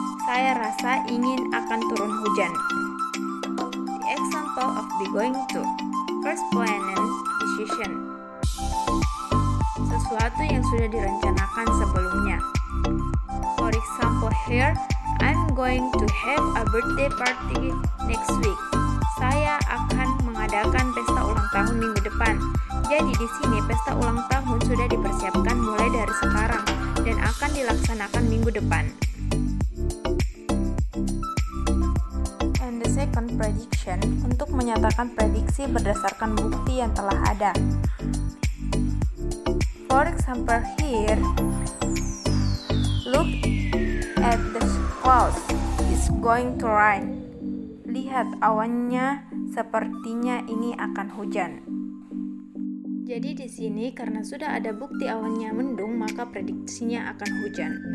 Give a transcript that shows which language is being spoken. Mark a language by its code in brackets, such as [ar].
[id] Saya rasa ingin akan turun hujan. [en] The example of be going to. First planned decision. [id] Sesuatu yang sudah direncanakan sebelumnya. [en] For example here, I'm going to have a birthday party next week. [id] Saya akan mengadakan pesta ulang tahun minggu depan. Jadi di sini pesta ulang tahun sudah dipersiapkan mulai dari sekarang dan akan dilaksanakan minggu depan. [en] And the second prediction [id] untuk menyatakan prediksi berdasarkan bukti yang telah ada. [en] For example here, look at the clouds, it's going to rain. [id] Lihat awannya, sepertinya ini akan hujan. Jadi di sini karena sudah ada bukti awannya mendung, maka prediksinya akan hujan.